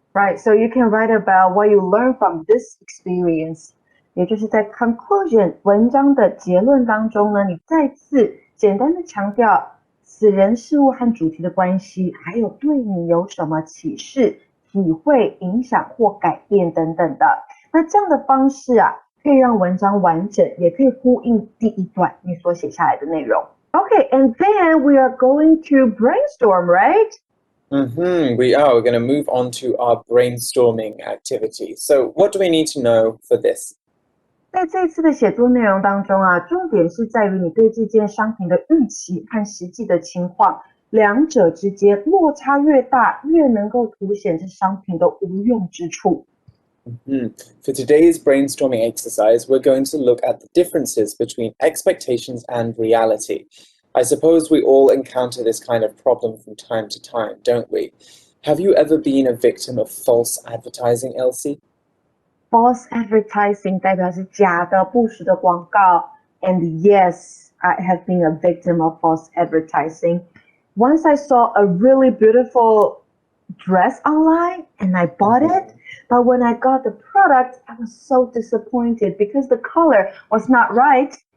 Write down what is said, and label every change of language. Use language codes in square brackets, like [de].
[en] Right, so you can write about what you learned from this experience. [zh] 也就是在 conclusion 文章的结论当中呢，你再次简单的强调此人事物和主题的关系，还有对你有什么启示、体会、影响或改变等等的。那这样的方式啊，可以让文章完整，也可以呼应第一段你所写下来的内容。 [en] Okay, and then we are going to brainstorm, right? We are. We're going to move on to our brainstorming activity. So, what do we need to know for this? [zh] 在这次的写作内容当中啊，重点是在于你对这件商品的预期和实际的情况，两者之间落差越大，越能够凸显这商品的无用之处。 [en] For today's brainstorming exercise, we're going to look at the differences between expectations and reality. I suppose we all encounter this kind of problem from time to time, don't we? Have you ever been a victim of false advertising, [zh] Elsie?False advertising 代表是假的、不实的广告。 [en] And yes, I have been a victim of false advertising. Once I saw a really beautiful dress online and I bought it, but when I got the product, I was so disappointed because the color was not right.